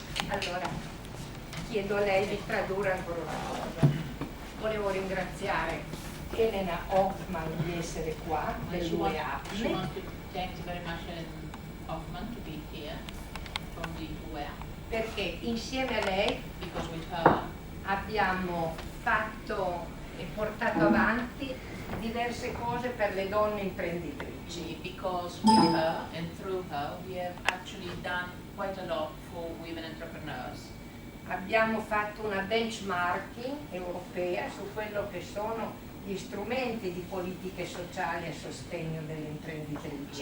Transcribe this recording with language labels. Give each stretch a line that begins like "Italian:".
Italian: Allora, chiedo a lei di tradurre ancora una cosa. Volevo ringraziare Elena Hoffman di essere qua, del
English: She wants
Italian: UEAPME,
English: to thank very much Ellen Hoffman to be here from the UEA,
Italian: perché insieme a lei
English: because with her
Italian: abbiamo fatto e portato avanti diverse cose per le donne imprenditrici.
English: Because with her and through her, we have actually done quite a lot for women entrepreneurs.
Italian: Abbiamo fatto una benchmarking europea su quello che sono gli strumenti di politiche sociali a sostegno delle imprenditrici.